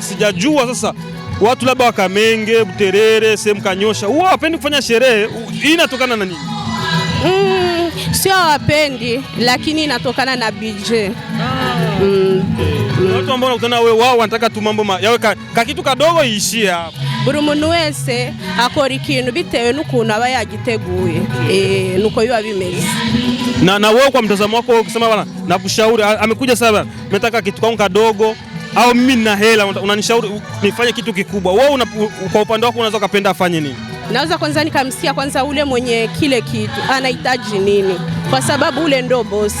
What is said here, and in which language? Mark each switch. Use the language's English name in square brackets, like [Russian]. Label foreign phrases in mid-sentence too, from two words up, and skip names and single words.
[Swahili] Sijajua sasa watu labda wa Kamenge, Buterere, sehemu Kanyosha huwa hawapendi kufanya sherehe. Hii inatokana na nini? Sio hawapendi, lakini inatokana na budget. Watu ambao unakutana wewe, wao wanataka tu mambo yawe kitu kadogo iishie hapo. [Kinyarwanda] Buri muntu wese akora ikintu bitewe n'ukuntu aba yagiteguye. Nuko biba bimeze. [Swahili] Na wewe kwa mtazamo wako ukisema bwana nakushauri, amekuja sasa nataka kitu kwangu kadogo au mimi nina hela, unanishauri nifanye kitu kikubwa, wewe kwa upande wako unaweza kupenda afanye nini? Naweza kwanza nikamsikia kwanza ule mwenye kile kitu anahitaji nini, kwa sababu ule ndo bosi.